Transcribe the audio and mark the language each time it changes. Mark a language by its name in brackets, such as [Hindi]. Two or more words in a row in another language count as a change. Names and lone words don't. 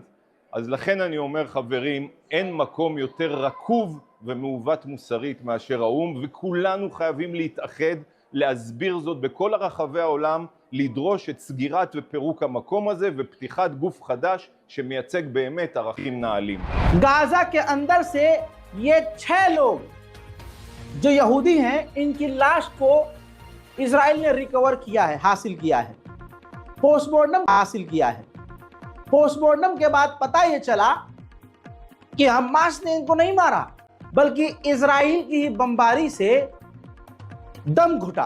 [Hebrew] אז לכן אני אומר, חברים, אין מקום יותר רקוב ומעוות מוסרית מאשר האו"ם, וכולנו חייבים להתאחד, להסביר זאת בכל הרחבי העולם, לדרוש את סגירת ופירוק המקום הזה ופתיחת גוף חדש שמייצג באמת ערכים נעלים. [Hindi] गाजा के अंदर से ये 6 लोग जो यहूदी हैं, इनकी लाश को इजराइल ने रिकवर किया है, हासिल किया है, पोस्टमार्टम हासिल किया है। पोस्टमार्टम के बाद पता ये चला कि हमास ने इनको नहीं मारा, बल्कि इजराइल की ही बमबारी से दम घुटा।